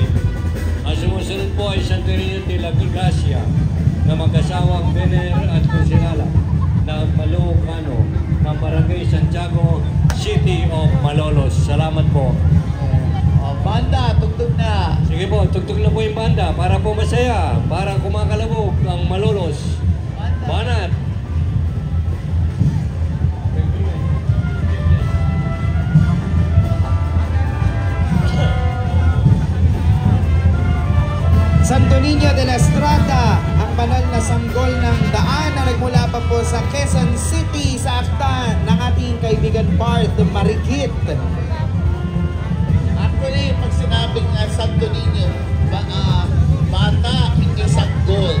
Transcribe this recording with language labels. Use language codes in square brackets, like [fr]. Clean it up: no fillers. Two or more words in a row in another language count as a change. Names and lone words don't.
[tl] Ang sumusunod po ay Santo Niño de la Gracia na mag-asawang Bener at Consilala ng Malucano ng Barangay Santiago, City of Malolos. Salamat po. O, banda, tugtog na. Sige po, tugtog na po yung banda para po masaya, para kumakalabog ang Malolos. Banat! Santo Niño de la Estrada, ang banal na sanggol ng daan na nagmula pa po sa Quezon City sa akta ng ating kaibigan Parth Marikit. Actually, pag sinabing Santo Niño, bata, hindi sanggol.